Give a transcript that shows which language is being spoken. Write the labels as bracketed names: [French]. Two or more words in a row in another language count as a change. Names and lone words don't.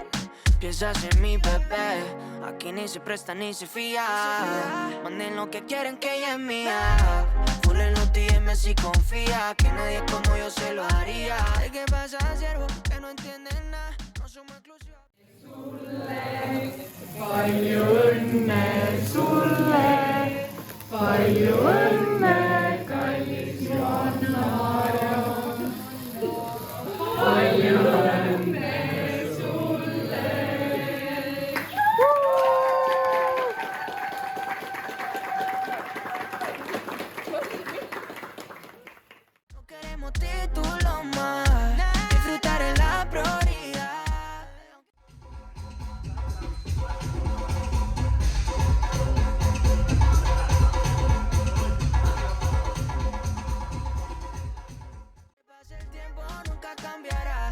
[Spanish] Piensas en mi bebé, aquí ni se presta ni se fía. Manden lo que quieren que ella es mía. Full en los DM si confía, que nadie como yo se lo haría. ¿De qué pasa, siervo? Que no entienden nada, no somos exclusivos. [Estonian] Palju õnne sulle, palju õnne, kallis Johanna. Palju õnne sulle. [Spanish] No queremos título más, disfrutar en la prioridad. Pase el tiempo, nunca cambiará.